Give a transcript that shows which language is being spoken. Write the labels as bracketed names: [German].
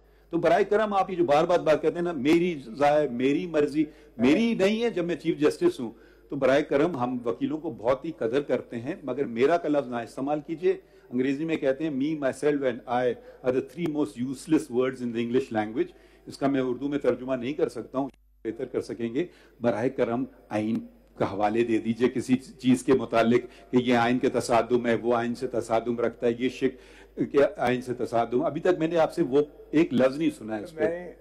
[Urdu] تو برائے کرم آپ یہ جو بار بار بات کہتے ہیں نا میری رائے میری مرضی، میری نہیں ہے جب میں چیف جسٹس ہوں، تو برائے کرم ہم وکیلوں کو بہت ہی قدر کرتے ہیں، مگر میرا کا لفظ نہ استعمال کیجئے. انگریزی میں کہتے ہیں [English] me, myself and I are the three most useless words in the English language. [Urdu] اس کا میں اردو میں ترجمہ نہیں کر سکتا ہوں، بہتر کر سکیں گے. براہ کرم آئین کا حوالے دے دیجئے کسی چیز کے متعلق کہ یہ آئین کے تصادم ہے، وہ آئین سے تصادم رکھتا ہے، یہ شک کہ آئین سے تصادم. ابھی تک میں نے آپ سے وہ ایک لفظ نہیں سنا ہے اس پہ.